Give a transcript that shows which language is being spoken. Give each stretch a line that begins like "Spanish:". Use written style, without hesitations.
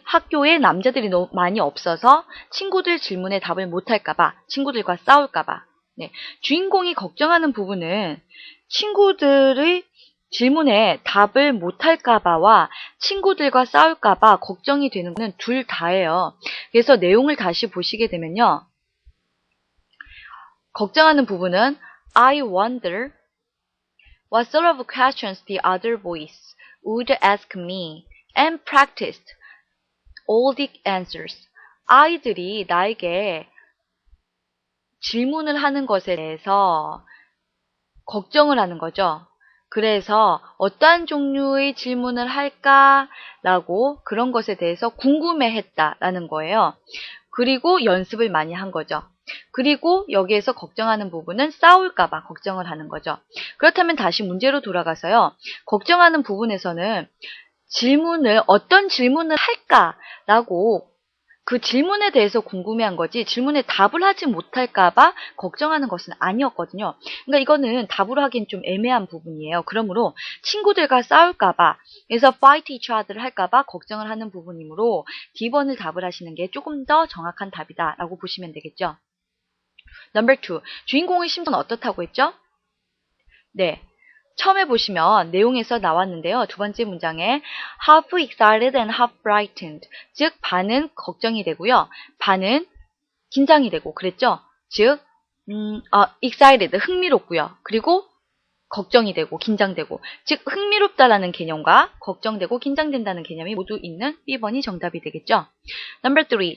Korean: 학교에 남자들이 너무 많이 없어서 친구들 질문에 답을 못할까봐, 친구들과 싸울까봐. 네, 주인공이 걱정하는 부분은 친구들의 질문에 답을 못할까봐와 친구들과 싸울까봐 걱정이 되는 건 둘 다예요. 그래서 내용을 다시 보시게 되면요. 걱정하는 부분은
English: I wonder what sort of questions the other boys would ask me and practiced all the answers.
Korean: 아이들이 나에게 질문을 하는 것에 대해서 걱정을 하는 거죠. 그래서 어떠한 종류의 질문을 할까라고 그런 것에 대해서 궁금해했다라는 거예요. 그리고 연습을 많이 한 거죠. 그리고 여기에서 걱정하는 부분은 싸울까봐 걱정을 하는 거죠. 그렇다면 다시 문제로 돌아가서요. 걱정하는 부분에서는 어떤 질문을 할까라고 그 질문에 대해서 궁금해한 거지 질문에 답을 하지 못할까봐 걱정하는 것은 아니었거든요. 그러니까 이거는 답으로 하기엔 좀 애매한 부분이에요. 그러므로 친구들과 싸울까봐 그래서
English: fight each other
Korean: 할까봐 걱정을 하는 부분이므로 D번을 답을 하시는 게 조금 더 정확한 답이다 라고 보시면 되겠죠.
English: Number 2.
Korean: 주인공의 심정은 어떻다고 했죠? 네. 처음에 보시면 내용에서 나왔는데요. 두 번째 문장에
English: half excited and half frightened.
Korean: 즉 반은 걱정이 되고요. 반은 긴장이 되고 그랬죠. 즉 excited 흥미롭고요. 그리고 걱정이 되고 긴장되고 즉 흥미롭다라는 개념과 걱정되고 긴장된다는 개념이 모두 있는 B번이 정답이 되겠죠.
English: Number 3.